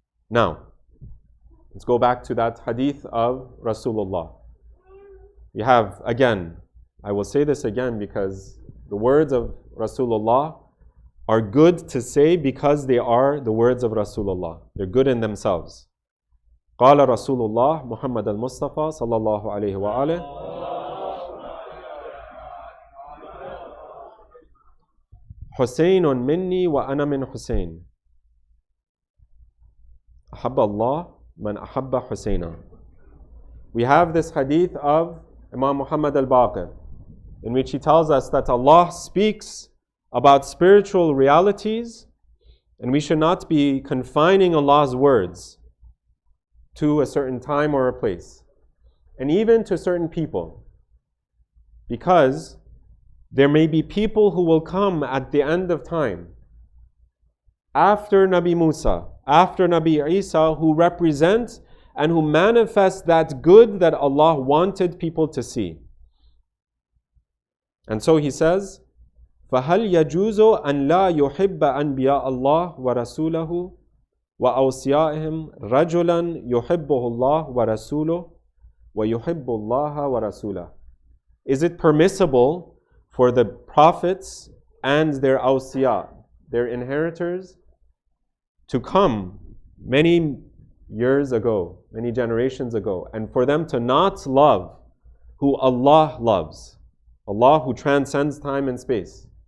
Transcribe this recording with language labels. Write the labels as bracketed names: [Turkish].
[English] Now, let's go back to that hadith of Rasulullah. You have, again, I will say this again because the words of Rasulullah are good to say because they are the words of Rasulullah. They're good in themselves. [Arabic] قال رسول الله محمد المصطفى صلى الله عليه وآله حسين مني وأنا من حسين أحب الله من أحب حسينا. [English] We have this hadith of Imam Muhammad al-Baqir in which he tells us that Allah speaks about spiritual realities and we should not be confining Allah's words to a certain time or a place, and even to certain people, because there may be people who will come at the end of time after Nabi Musa, after Nabi Isa, who represent and who manifest that good that Allah wanted people to see. And so he says, [Arabic] فَهَلْ يَجُوزُ أَنْ لَا يُحِبَّ أَنْبِيَاءَ اللَّهِ وَرَسُولَهُ وَأَوْصِيَائِهِمْ رَجُلًا يُحِبُّهُ اللَّهُ وَرَسُولُهُ وَيُحِبُّ اللَّهَ وَرَسُولَهُ. [English] Is it permissible for the prophets and their awsiya, their inheritors, to come many years ago, many generations ago, and for them to not love who Allah loves, Allah who transcends time and space?